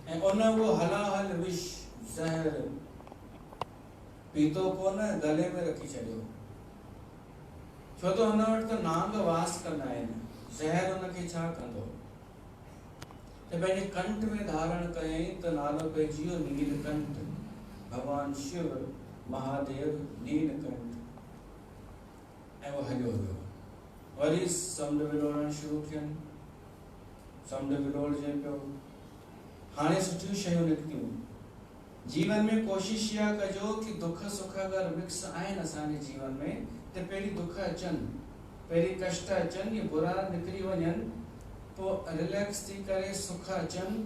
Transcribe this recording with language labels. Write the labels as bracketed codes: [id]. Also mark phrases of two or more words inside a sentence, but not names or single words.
[sd] उन वो हलाहल विष ज़हर पीतो कोन, गले में रखी छॾियो। छो तो हुन वटि त नांग वास कंदा आहिनि, ज़हर हुनखे छा कंदो। त पंहिंजे कंठ में धारण कयईं त नालो पइजी वियो नीलकंठ। भगवान शिव महादेव नीलकंठ। ऐं वो हलियो वियो। वरी समुंड विलोड़ण शुरू थियनि, समुंड विलोड़जे पियो। हाणे सुठियूं शयूं निकितियूं। जीवन में कोशिश इहा कजो कि दुख सुख अगरि मिक्स आहिनि असांजे जीवन में त पहिरीं दुख अचनि, पहिरीं कष्ट अचनि, ये बुरा निकिरी वञनि, पोइ रिलैक्स थी करे सुख अचनि।